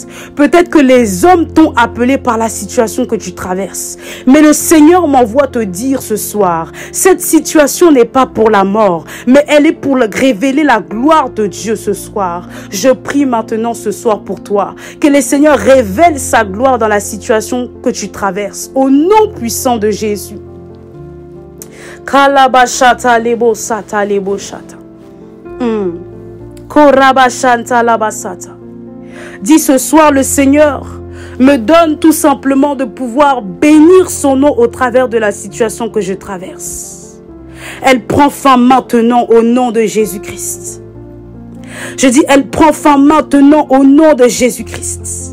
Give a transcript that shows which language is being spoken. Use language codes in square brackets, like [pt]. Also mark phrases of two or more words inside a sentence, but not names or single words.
[fr] Peut-être que les hommes t'ont appelé par la situation que tu traverses, mais le Seigneur m'envoie te dire ce soir, cette situation n'est pas pour la mort, mais elle est pour révéler la gloire de Dieu ce soir. Je prie maintenant ce soir pour toi, que le Seigneur révèle sa gloire dans la situation que tu traverses, au nom puissant de Jésus. Kalabashata lebo sata lebo shata. Korabashanta labasata. Dis ce soir, le Seigneur me donne tout simplement de pouvoir bénir son nom au travers de la situation que je traverse. Elle prend fin maintenant au nom de Jésus-Christ. Je dis, elle prend fin maintenant au nom de Jésus-Christ.